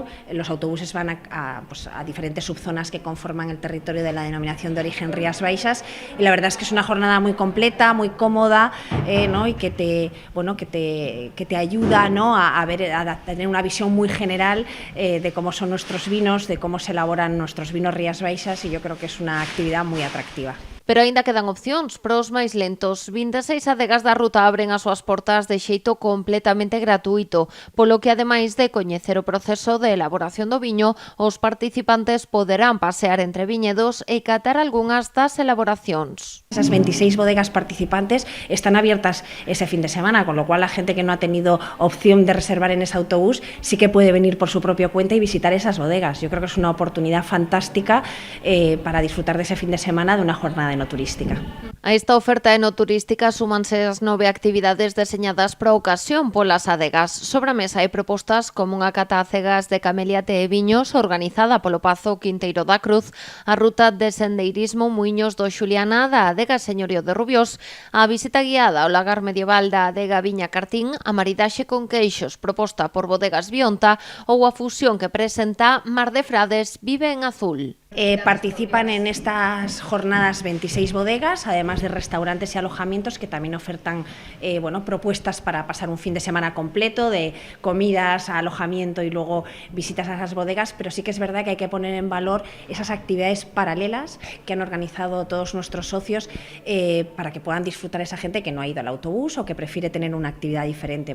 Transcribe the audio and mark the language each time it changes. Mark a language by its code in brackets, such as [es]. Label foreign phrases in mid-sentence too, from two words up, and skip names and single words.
[es] Los autobuses van a diferentes subzonas que conforman el territorio de la denominación de origen Rías Baixas, y la verdad es que es una jornada muy completa, muy cómoda, ¿no? Y que te ayuda, ¿no? a tener una visión muy general de cómo son nuestros vinos, de cómo se elaboran nuestros vinos Rías Baixas, y yo creo que es una actividad muy atractiva. [gl] Pero aínda quedan opcións para os máis lentos. 26 adegas da ruta abren as súas portas de xeito completamente gratuito, polo que, ademais de coñecer o proceso de elaboración do viño, os participantes poderán pasear entre viñedos e catar algunhas das elaboracións. [es] Esas 26 bodegas participantes están abiertas ese fin de semana, con lo cual la gente que no ha tenido opción de reservar en ese autobús sí que puede venir por su propia cuenta y visitar esas bodegas. Yo creo que es una oportunidad fantástica para disfrutar de ese fin de semana de una jornada enoturística. [gl] A esta oferta enoturística súmanse as 9 actividades deseñadas para a ocasión polas adegas. Sobre a mesa hai propostas como unha cata a cegas de cameliate e viños organizada polo Pazo Quinteiro da Cruz, a ruta de sendeirismo Muiños do Xuliana da adega Señorío de Rubiós, a visita guiada ao lagar medieval da adega Viña Cartín, a maridaxe con queixos proposta por Bodegas Bionta, ou a fusión que presenta Mar de Frades Vive en Azul. [es] Participan en estas jornadas 26 bodegas, además de restaurantes y alojamientos que también ofertan propuestas para pasar un fin de semana completo, de comidas, alojamiento y luego visitas a esas bodegas, pero sí que es verdad que hay que poner en valor esas actividades paralelas que han organizado todos nuestros socios para que puedan disfrutar esa gente que no ha ido al autobús o que prefiere tener una actividad diferente.